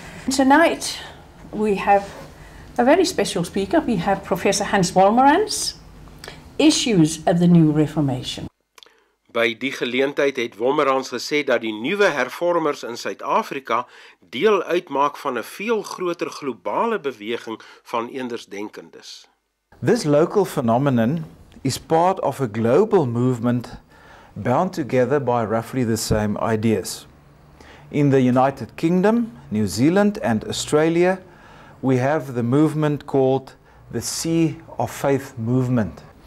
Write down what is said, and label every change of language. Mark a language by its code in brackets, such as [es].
[en] Tonight we have a very special speaker. We have Professor Hans Wolmerans, Issues of the New Reformation. [af] By die geleentheid het Wolmerans gesê dat die nuwe hervormers in Suid-Afrika deel uitmaak van 'n veel groter globale beweging van eendersdenkendes. [en] This local phenomenon is part of a global movement bound together by roughly the same ideas. In the United Kingdom, New Zealand and Australia, we have the movement called the Sea of Faith movement.